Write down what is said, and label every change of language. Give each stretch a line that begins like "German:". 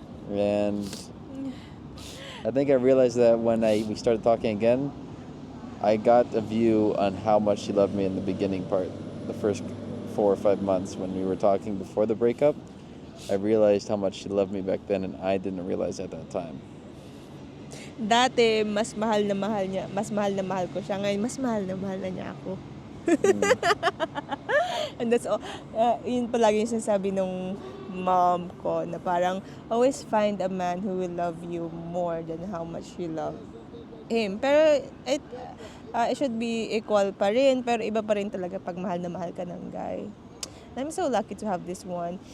English: And I think I realized that when we started talking again, I got a view on how much she loved me in the beginning part, the first 4 or 5 months when we were talking before the breakup. I realized how much she loved me back then and I didn't realize at that time.
Filipino: Dati, mas mahal na mahal niya. Mas mahal na mahal ko siya. Ngayon, mas mahal na niya ako.
English: And that's all.
Filipino: Yun palagi yung sinasabi nung
English: mom
Filipino: ko na parang
English: always find a man who will love you more than how much you love him. Pero it should be equal
Filipino: pa rin. Pero iba pa rin talaga pag mahal na mahal ka ng guy.
English: I'm so lucky to have this one.